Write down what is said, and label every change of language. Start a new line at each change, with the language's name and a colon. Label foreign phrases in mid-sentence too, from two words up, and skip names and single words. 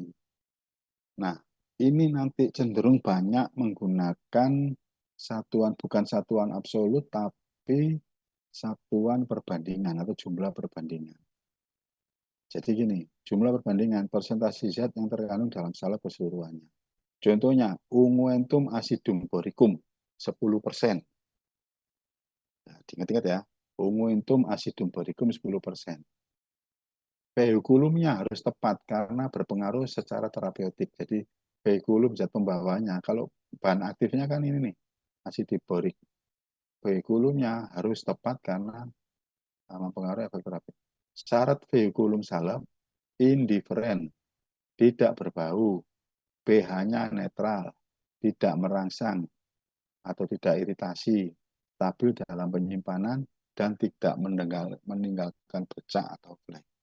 Indonesian: Nah, ini nanti cenderung banyak menggunakan satuan, bukan satuan absolut, tapi satuan perbandingan atau jumlah perbandingan. Jadi gini, jumlah perbandingan persentase zat yang terkandung dalam salep keseluruhannya. Contohnya,
Latin: unguentum acidum boricum
Indonesian: 10%. Nah, diingat-ingat ya,
Latin: unguentum acidum boricum
Indonesian: 10%. Vehikulumnya harus tepat karena berpengaruh secara terapeutik. Jadi vehikulum zat pembawanya. Kalau bahan aktifnya kan ini nih, acidiborik. Vehikulumnya harus tepat karena mempengaruhi efek terapi. Syarat vehikulum salep indiferen, tidak berbau, pH-nya netral, tidak merangsang atau tidak iritasi, stabil dalam penyimpanan, dan tidak meninggalkan bercak atau flek.